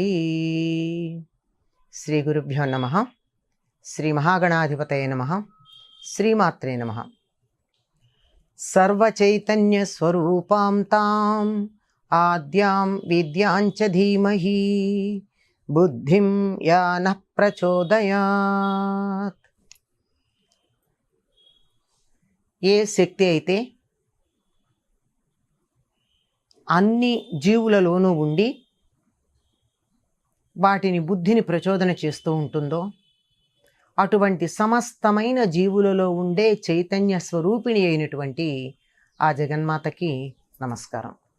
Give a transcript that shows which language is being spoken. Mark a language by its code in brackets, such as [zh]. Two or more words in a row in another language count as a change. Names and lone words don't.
[sa] श्री गुरुभ्यो नमः। श्री महागणाधिपतये नमः। श्रीमात्रे नमः। सर्वचैतन्य स्वरूपां तां आद्यां विद्यां च धीमहि बुद्धिं या नः प्रचोदयात्। [te] ఏ శక్తి అయితే అన్ని జీవులలోనూ ఉండి వాటిని బుద్ధిని ప్రచోదన చేస్తూ ఉంటుందో అటువంటి సమస్తమైన జీవులలో ఉండే చైతన్య స్వరూపిణి అయినటువంటి ఆ జగన్మాతకి నమస్కారం.